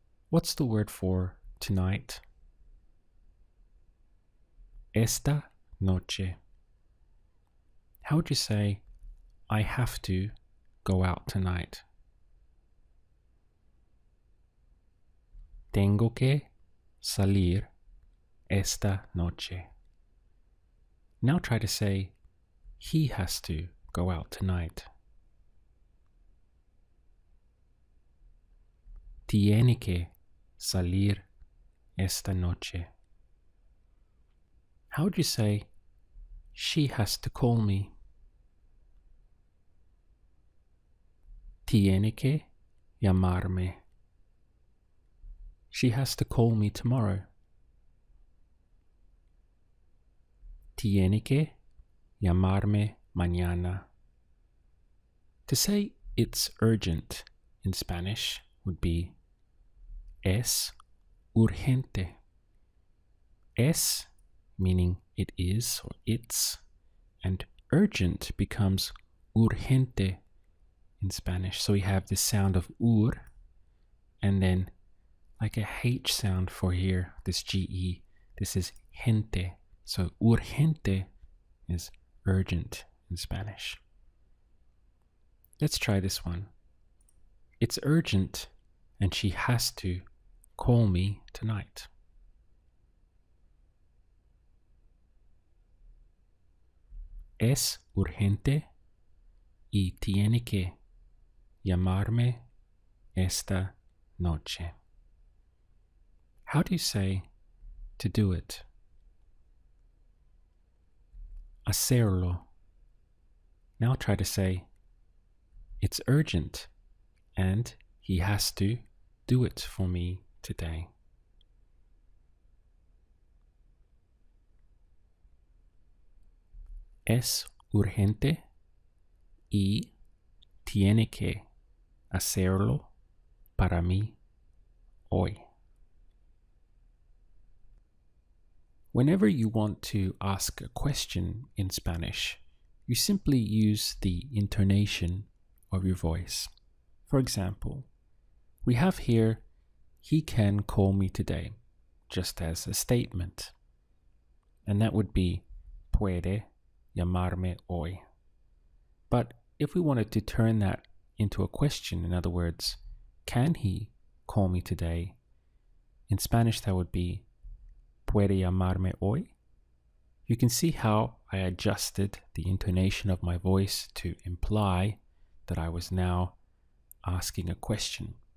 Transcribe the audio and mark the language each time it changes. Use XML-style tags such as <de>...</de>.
<en>What's the word for tonight?</en> <es>Esta noche.</es> <en>How would you say, I have to go out tonight?</en> <es>Tengo que salir esta noche.</es> <en>Now try to say, he has to go out tonight.</en> <es>Tiene que salir esta noche.</es> <en>How would you say, she has to call me?</en> <es>Tiene que llamarme.</es> <en>She has to call me tomorrow.</en> <es>Tiene que llamarme mañana.</es> <en>To say it's urgent in Spanish would be</en> <es>es urgente.</es> <en>Es meaning it is or it's, and urgent becomes urgente in Spanish. So we have the sound of ur, and then like a H sound for here, this GE, this is gente. So urgente is urgent in Spanish. Let's try this one. It's urgent and she has to call me tonight.</en> <es>Es urgente y tiene que llamarme esta noche.</es> <en>How do you say to do it?</en> <es>Hacerlo.</es> <en>Now try to say, it's urgent and he has to do it for me today.</en> <es>Es urgente y tiene que hacerlo para mí hoy.</es> <en>Whenever you want to ask a question in Spanish, you simply use the intonation of your voice. For example, we have here, he can call me today, just as a statement. And that would be,</en> <es>puede llamarme hoy.</es> <en>But if we wanted to turn that into a question, in other words, can he call me today? In Spanish, that would be,</en> <es>puede llamarme hoy?</es> <en>You can see how I adjusted the intonation of my voice to imply that I was now asking a question.</en>